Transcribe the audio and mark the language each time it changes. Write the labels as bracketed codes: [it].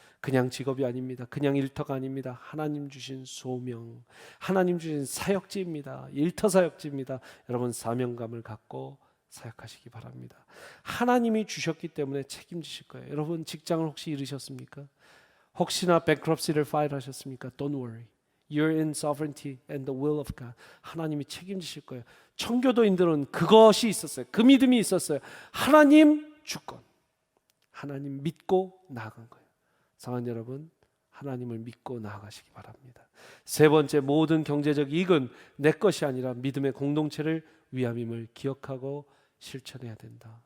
[ko] 그냥 직업이 아닙니다. 그냥 일터가 아닙니다. 하나님 주신 소명, 하나님 주신 사역지입니다. 일터 사역지입니다. 여러분, 사명감을 갖고 사역하시기 바랍니다. 하나님이 주셨기 때문에 책임지실 거예요. 여러분, 직장을 혹시 잃으셨습니까? 혹시나 bankruptcy를 파일하셨습니까? [en] Don't worry. You're in sovereignty and the will of God. [ko] 하나님이 책임지실 거예요. 청교도인들은 그것이 있었어요. 그 믿음이 있었어요. 하나님 주권. 하나님 믿고 나아간 거예요. 사랑하는 여러분, 하나님을 믿고 나아가시기 바랍니다. 세 번째, 모든 경제적 이익은 내 것이 아니라 믿음의 공동체를 위함임을 기억하고 실천해야 된다.